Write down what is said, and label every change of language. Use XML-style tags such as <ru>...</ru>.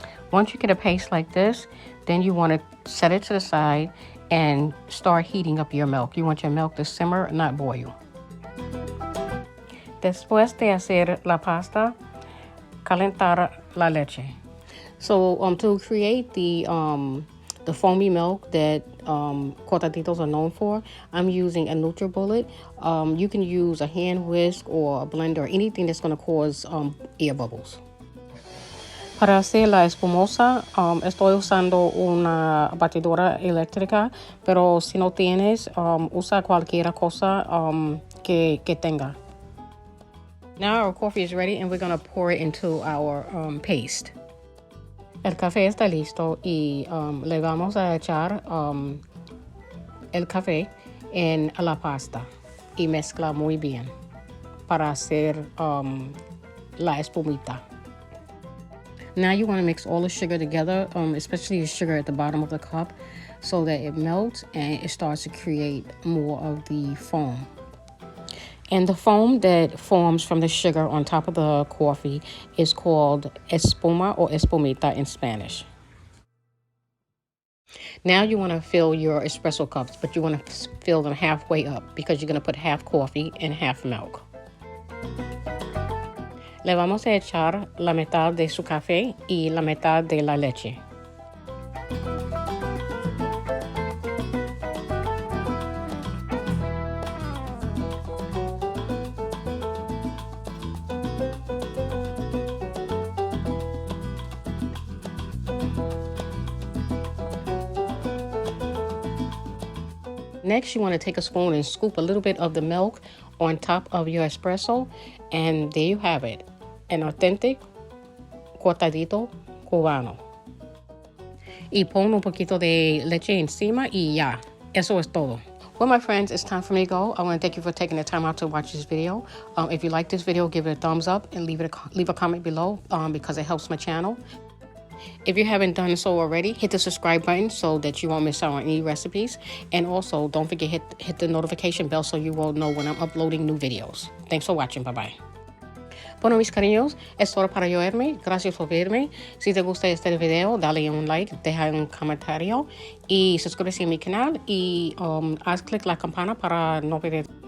<en>Once you get a paste like this, then you want to set it to the side and start heating up your milk. You want your milk to simmer, not boil.</en> <es>Después de hacer la pasta, calentar la leche.</es> <en>So to create the foamy milk that Cortaditos are known for, I'm using a NutriBullet. You can use a hand whisk or a blender, anything that's going to cause air bubbles.</en> <es>Para hacer la espumosa, estoy usando una batidora eléctrica, pero si no tienes, usa cualquier cosa que tenga.</es> <en>Now our coffee is ready and we're going to pour it into our paste.</en> <es>El café está listo y le vamos a echar el café en la pasta y mezcla muy bien para hacer la espumita.</es> <en>Now you want to mix all the sugar together, especially the sugar at the bottom of the cup, so that it melts and it starts to create more of the foam. And the foam that forms from the sugar on top of the coffee is called espuma or espumita in Spanish. Now you want to fill your espresso cups, but you want to fill them halfway up because you're going to put half coffee and half milk.</en> <es>Le vamos a echar la mitad de su café y la mitad de la leche.</es> <en>Next, you want to take a spoon and scoop a little bit of the milk on top of your espresso, and there you have it, an authentic cortadito cubano.</en> <es>Y pon un poquito de leche encima y ya, eso es todo.</es> <en>Well, my friends, it's time for me to go. I want to thank you for taking the time out to watch this video. If you like this video, give it a thumbs up and leave a comment below because it helps my channel. If you haven't done so already, hit the subscribe button so that you won't miss out on any recipes. And also, don't forget hit the notification bell so you will know when I'm uploading new videos. Thanks for watching. Bye-bye.</en> <es>Bueno, mis cariños, es todo para yo irme. Gracias por verme. Si te gusta este video, dale un like, deja un comentario y suscríbete a mi canal y haz clic la campana para no perder</es>